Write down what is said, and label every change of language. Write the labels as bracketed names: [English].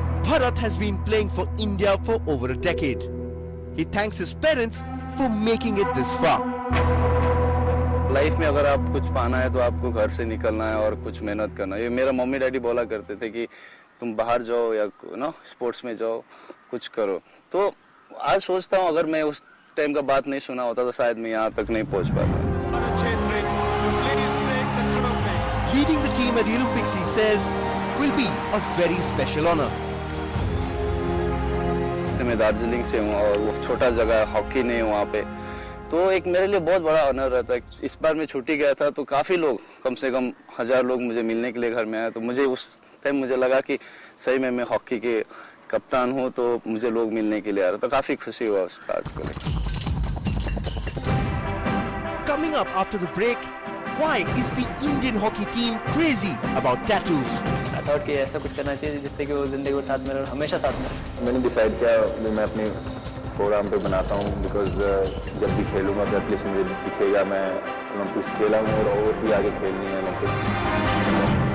[English] Bharat has been playing for India for over a decade. He thanks his parents for making it this far. [Hindi] Life में अगर आप कुछ पाना है तो आपको घर से निकलना है और कुछ मेहनत करना है। ये मेरा मम्मी डैडी बोला करते थे कि तुम बाहर जाओ या स्पोर्ट्स में जाओ, कुछ करो। तो आज सोचता हूँ अगर मैं उस टाइम का बात नहीं सुना होता तो शायद मैं यहाँ तक नहीं पहुँच पाता। [English] Leading the team at the Olympics, he says, will be a very special honor. [Hindi] मैं दार्जिलिंग से हूँ और वो छोटा जगह, हॉकी नहीं है वहाँ पे, तो एक मेरे लिए बहुत बड़ा ऑनर रहता है। इस बार मैं छुट्टी गया था तो काफ़ी लोग, कम से कम 1000 लोग मुझे मिलने के लिए घर में आए। तो मुझे उस टाइम मुझे लगा कि सही में मैं हॉकी के कप्तान हूँ, तो मुझे लोग मिलने के लिए आ रहे, तो काफ़ी खुशी हुआ उस बात को लेकर। [English] Coming up after the break, why is the Indian hockey team crazy about tattoos? I thought [Hindi] कि ऐसा कुछ करना चाहिए जिससे कि वो जिंदगी के साथ में हमेशा साथ में। मैंने डिसाइड किया मैं अपने फोरआर्म पे बनाता हूँ, बिकॉज जब भी खेलूंगा तो एटलीस्ट मुझे दिखेगा मैं ओलंपिक्स खेला हूँ और भी आगे खेलनी है ओलंपिक्स।